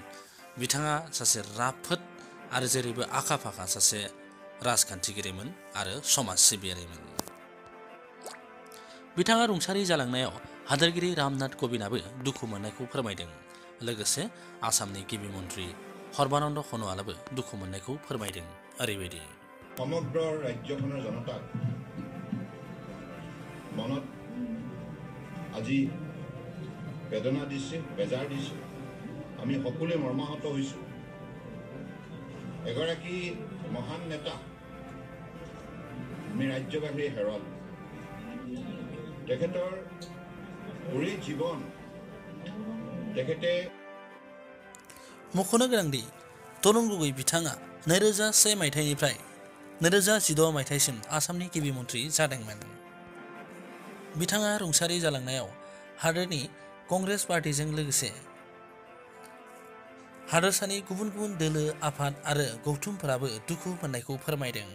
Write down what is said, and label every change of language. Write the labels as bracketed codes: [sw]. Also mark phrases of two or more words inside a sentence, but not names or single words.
[brx] बिथाङा सासे राफोद आरो जेरैबो आखा फाखा सासे राजखान्थिगिरिमोन आरो समाज सिबियारिमोन। बिथाङा रुंसारि जालांनायाव हादोरगिरि रामनाथ क'विन्दआबो दुखु मोननायखौ फोरमायदों। लोगोसे आसामनि गिबि मन्थ्रि सर्बानन्द सन'वालाबो दुखु मोननायखौ फोरमायदों। ओरैबायदि [as] সমগ্ৰ ৰাজ্যখনৰ জনতাক মনত আজি বেদনা দিছে, বেজাৰ দিছে। আমি সকলোৱে মৰ্মাহত হৈছোঁ। এগৰাকী মহান নেতা আমি ৰাজ্যবাসীয়ে হেৰুৱালোঁ। তেখেতৰ পুৰি জীৱন তেখেতে [brx] मख'नो गोनांदि तरुण गगै बिथाङा 2001 मायथाइनिफ्राय 2016 मायथाइसिम आसामनि गिबि मन्थ्रि जादोंमोन। बिथाङा रुंसारि जालांनायाव हादोरनि कंग्रेस पार्टीजों लोगोसे हादोरसानि गुबुन गुबुन दोलो आफाद आरो गौथुमफोराबो दुखु मोननायखौ फोरमायदों।